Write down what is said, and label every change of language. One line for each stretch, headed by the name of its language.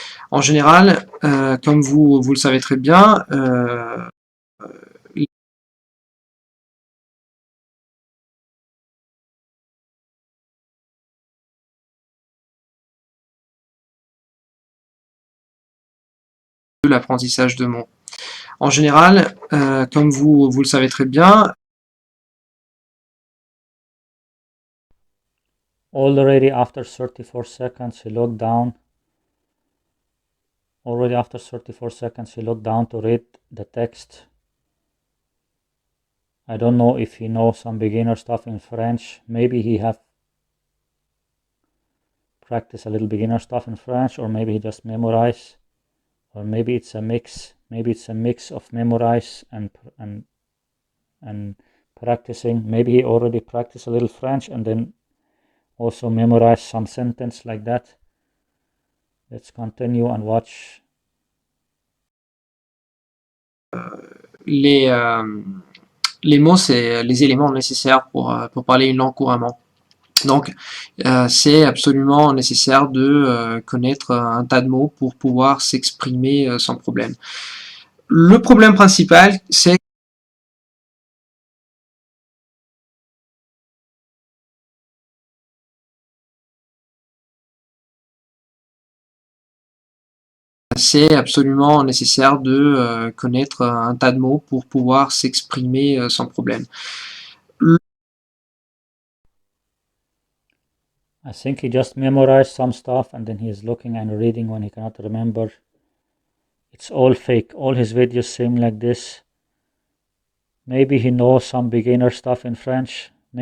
French: En général, comme vous le savez très bien, l'apprentissage de mots. En général, comme vous le savez très bien,
English: Already after 34 seconds he looked down. Already after 34 seconds he looked down to read the text. I don't know if he knows some beginner stuff in French. Maybe he have practiced a little beginner stuff in French, or maybe he just memorize, or maybe it's a mix. Maybe it's a mix of memorize and practicing. Maybe he already practiced a little French and then also memorize some sentence like that. Let's continue and watch.
French: les, les mots, c'est les éléments nécessaires pour parler une langue couramment. Donc, c'est absolument nécessaire de connaître un tas de mots pour pouvoir s'exprimer sans problème. Le problème principal, c'est absolument nécessaire de connaître un tas de mots pour pouvoir s'exprimer sans problème.
English: I think he just memorized some stuff and then he is looking and reading when he cannot remember. It's all fake. All his videos seem like this. Maybe he knows some beginner stuff in French.